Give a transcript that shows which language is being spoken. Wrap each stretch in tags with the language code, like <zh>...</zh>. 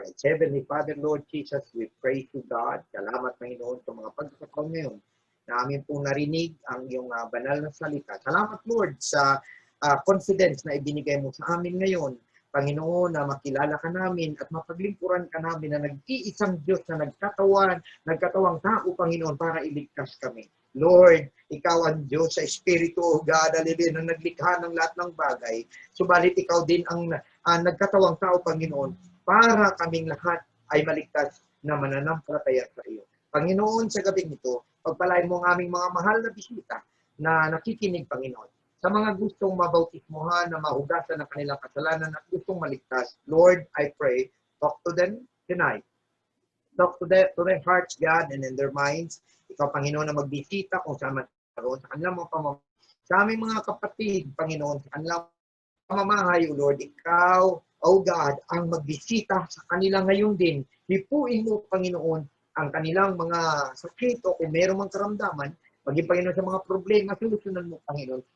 <en>Heavenly Father, Lord Jesus, we pray to God.</en> <tl>Salamat, Panginoon, sa mga pagkakataon ngayon na amin pong narinig ang iyong banal na salita. Salamat, Lord, sa confidence na ibinigay mo sa amin ngayon. Panginoon, na makilala ka namin at mapaglingkuran ka namin na nag-iisang Diyos na nagkatawang tao, Panginoon, para iligtas kami. Lord, ikaw ang Diyos sa Espiritu, O God, hallelujah, na naglikha ng lahat ng bagay. Subalit ikaw din ang nagkatawang tao, Panginoon, para kaming lahat ay maligtas na mananampalataya sa iyo. Panginoon, sa gabing ito, pagpalain mo ang aming mga mahal na bisita na nakikinig, Panginoon. Sa mga gustong mabautismohan na mahugasan ng kanilang kasalanan at gustong maligtas, Lord,</tl> <en>I pray, talk to them tonight. Talk to their hearts, God, and in their minds.</en> <tl>Ikaw, Panginoon, na magbisita kung saan magkaroon sa kanilang mga pamamahay. Sa aming mga kapatid, Panginoon, sa kanilang pamamahay, O Lord, ikaw, O God, ang magbisita sa kanila ngayon din. Hipuin mo, Panginoon, ang kanilang mga sakit o kung mayroong mga karamdaman, maging, Panginoon, sa mga problema, solusyonan mo, Panginoon.</tl>